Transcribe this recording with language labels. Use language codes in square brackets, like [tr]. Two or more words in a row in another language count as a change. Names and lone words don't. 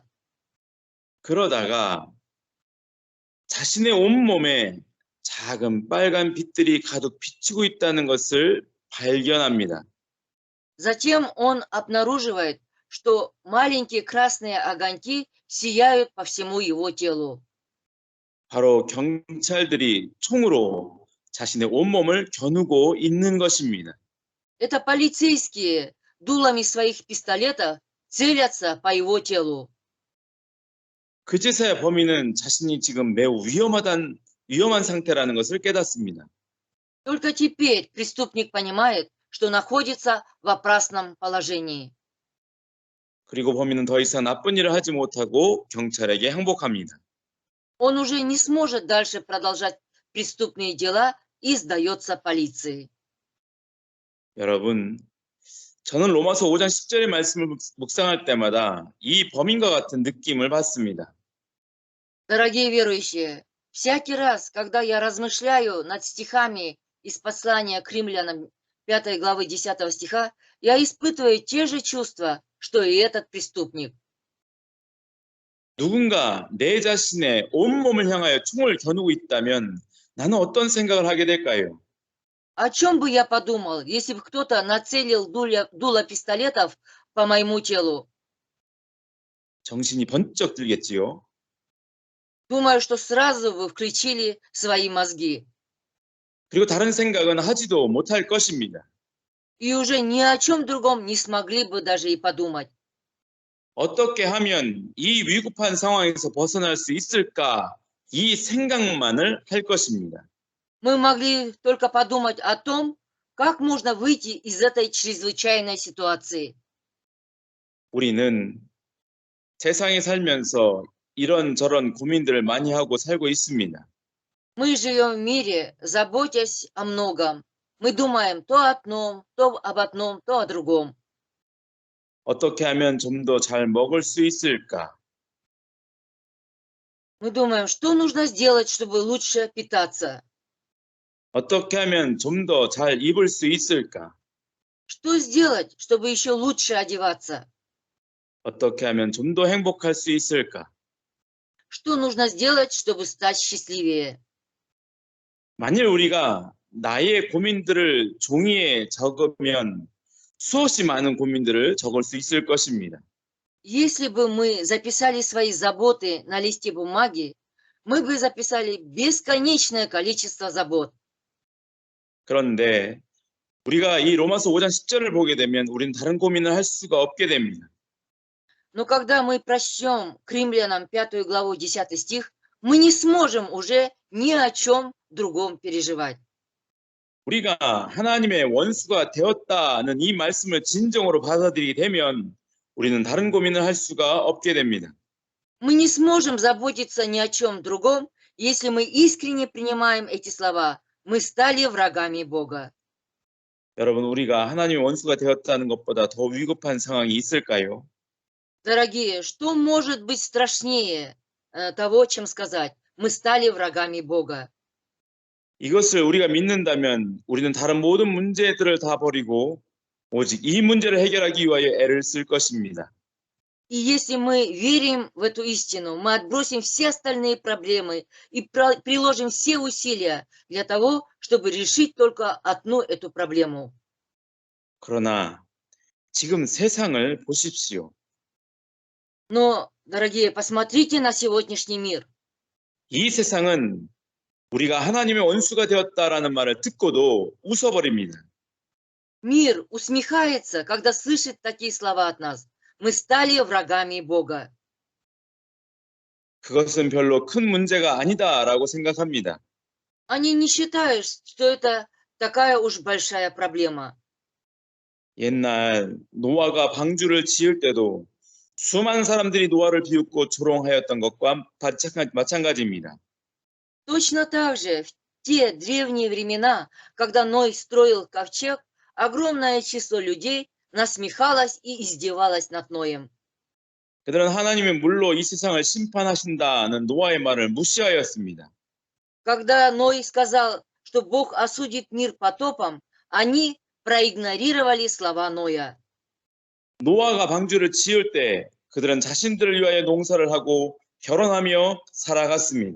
[ko] 그러다가 자신의 온몸에 작은 빨간 빛들이 가득 비치고 있다는 것을 발견합니다. [ru] Затем он обнаруживает, что маленькие красные огоньки сияют по всему его телу. [ko] 바로 경찰들이 총으로 자신의 온몸을 겨누고 있는 것입니다. [ru] Это полицейские дулами своих пистолетов целятся по его телу. [ko] 그제서야 범인은 자신이 지금 매우 위험한 상태라는 것을 깨닫습니다. [ru] Только теперь преступник понимает, что находится в опасном положении. [ko] 그리고 범인은 더 이상 나쁜 일을 하지 못하고 경찰에게 항복합니다. [ru] Он уже не сможет дальше продолжать преступные дела и сдается полиции. [ko] 여러분, 저는 로마서 5장 10절의 말씀을 묵상할 때마다 이 범인과 같은 느낌을 받습니다. [ru] Дорогие верующие, всякий раз, когда я размышляю над стихами из послания к римлянам 5 главы 10 стиха, я испытываю те же чувства, что и этот преступник. [ko] 누군가 내 자신의 온몸을 향하여 총을 겨누고 있다면 나는 어떤 생각을 하게 될까요? [ru] О чем бы я подумал, если бы кто-то нацелил дуло пистолетов по моему телу? [ko] 정신이 번쩍 들겠지요. [ru] Думаю, что сразу вы включили свои мозги. [ko] 그리고 다른 생각은 하지도 못할 것입니다. [ru] И уже ни о чем другом не смогли бы даже и подумать. [ko] 어떻게 하면 이 위급한 상황에서 벗어날 수 있을까? 이 생각만을 할 것입니다. [ru] Мы могли только подумать о том, как можно выйти из этой чрезвычайной ситуации. [ko] 우리는 세상에 살면서 이런저런 고민들을 많이 하고 살고 있습니다. [ru] Мы живем в мире, заботясь о многом. Мы думаем то о одном, то об одном, то о другом. [ko] 어떻게 하면 좀 더 잘 먹을 수 있을까? [ru] Мы думаем, что нужно сделать, чтобы лучше питаться. [ko] 어떻게 하면 좀 더 잘 입을 수 있을까? [ru] Что сделать, чтобы еще лучше одеваться? [ko] 어떻게 하면 좀 더 행복할 수 있을까? [ru] Что нужно сделать, чтобы стать счастливее? [ko] 만일 우리가 나의 고민들을 종이에 적으면 수없이 많은 고민들을 적을 수 있을 것입니다. [ru] Если бы мы записали свои заботы на листе бумаги, мы бы записали бесконечное количество забот. [ko] 그런데 우리가 이 로마서 5장 10절을 보게 되면 우리는 다른 고민을 할 수가 없게 됩니다. [ru] Но когда мы прочтем к римлянам 5 главу 10 стих, мы не сможем уже ни о чем другом переживать. [ko] 우리가 하나님의 원수가 되었다는 이 말씀을 진정으로 받아들이게 되면 우리는 다른 고민을 할 수가 없게 됩니다. [ru] Мы не сможем заботиться ни о чем другом, если мы искренне принимаем эти слова. Мы стали врагами Бога. [ko] 여러분, 우리가 하나님의 원수가 되었다는 것보다 더 위급한 상황이 있을까요? [ru] Дорогие, что может быть страшнее того, чем сказать: мы стали врагами Бога? [ko] 이것을 우리가 믿는다면 우리는 다른 모든 문제들을 다 버리고 오직 이 문제를 해결하기 위하여 애를 쓸 것입니다. [ru] И если мы верим в эту истину, мы отбросим все остальные проблемы и приложим все усилия для того, чтобы решить только одну эту проблему. [ko] 그러나 지금 세상을 보십시오. [ru] Но, дорогие, посмотрите на сегодняшний мир. [ko] 이 세상은 우리가 하나님의 원수가 되었다라는 말을 듣고도 웃어버립니다. [ru] Мир усмехается, когда слышит такие слова от нас. Мы стали врагами Бога. [ko] 그것은 별로 큰 문제가 아니다라고 생각합니다. [ru] Они не считают, что это такая уж большая проблема. [ko] 옛날 노아가 방주를 지을 때도 수많은 사람들이 노아를 비웃고 조롱하였던 것과 마찬가지입니다. [ru] Точно так же в те древние времена, когда Ной строил ковчег, огромное число людей насмехалось и издевалось над Ноем. [ko] 그들은 하나님의 물로 이 세상을 심판하신다는 노아의 말을 무시하였습니다. [ru] Когда Ной сказал, что Бог осудит мир потопом, они проигнорировали слова Ноя. [ko] 노아가 방주를 지을 때 그들은 자신들을 위하여 농사를 하고 결혼하며 살아갔습니다.